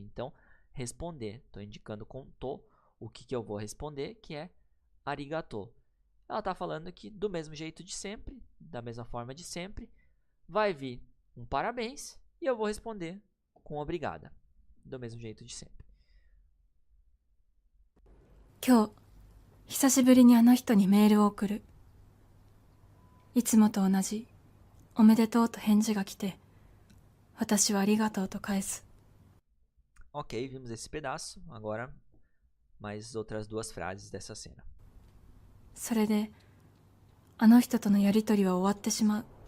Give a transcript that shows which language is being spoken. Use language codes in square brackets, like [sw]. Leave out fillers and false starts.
[pt] Então, responder. Estou indicando com to o que eu vou responder, que é arigatou. Ela está falando que do mesmo jeito de sempre, da mesma forma de sempre, vai vir um parabéns e eu vou responder com obrigada, do mesmo jeito de sempre. [ja] 今日久しぶりにあの人にメールを送る。いつもと同じおめでとうと返事が来て、私はありがとうと返す。 [pt] Ok, vimos esse pedaço. Agora, mais outras duas frases dessa cena. [ja] それであの人とのやりとりは終わってしまう。